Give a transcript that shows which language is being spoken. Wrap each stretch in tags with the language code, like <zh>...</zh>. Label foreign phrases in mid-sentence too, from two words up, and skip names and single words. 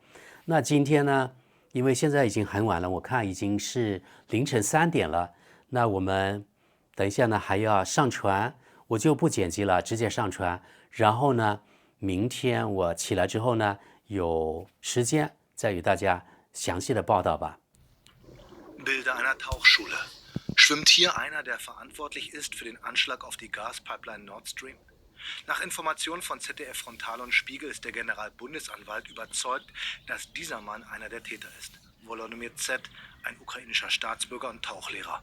<zh>那今天呢，因为现在已经很晚了，我看已经是凌晨3点了，那我们等一下呢还要上传，我就不剪辑了，直接上传。然后呢，明天我起来之后呢，有时间再与大家详细的报道吧。</zh> <de>Bilder einer Tauchschule. Schwimmt hier einer, der verantwortlich ist für den Anschlag auf die Gaspipeline Nord Stream? Nach Informationen von ZDF Frontal und Spiegel ist der Generalbundesanwalt überzeugt, dass dieser Mann einer der Täter ist. Volodymyr Z., ein ukrainischer Staatsbürger und Tauchlehrer.</de>